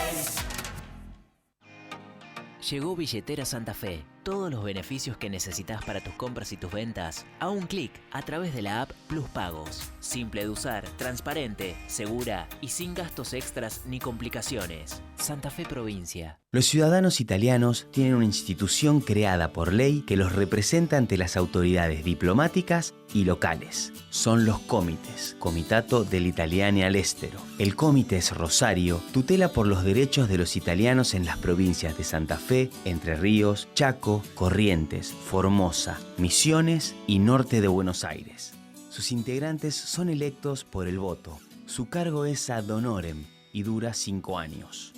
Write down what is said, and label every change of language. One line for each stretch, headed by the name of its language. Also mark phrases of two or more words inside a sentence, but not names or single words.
Spanish: Llegó Billetera Santa Fe, todos los beneficios que necesitas para tus compras y tus ventas a un clic a través de la app Plus Pagos. Simple de usar, transparente, segura y sin gastos extras ni complicaciones. Santa Fe Provincia. Los ciudadanos italianos tienen una institución creada por ley que los representa ante las autoridades diplomáticas y locales. Son los comites,
Italian: Comitato dell'Italiani all'Estero.
Spanish: El Comites Rosario tutela por los derechos de los italianos en las provincias de Santa Fe, Entre Ríos, Chaco, Corrientes, Formosa, Misiones y norte de Buenos Aires. Sus integrantes son electos por el voto. Su cargo es ad honorem y dura 5 años.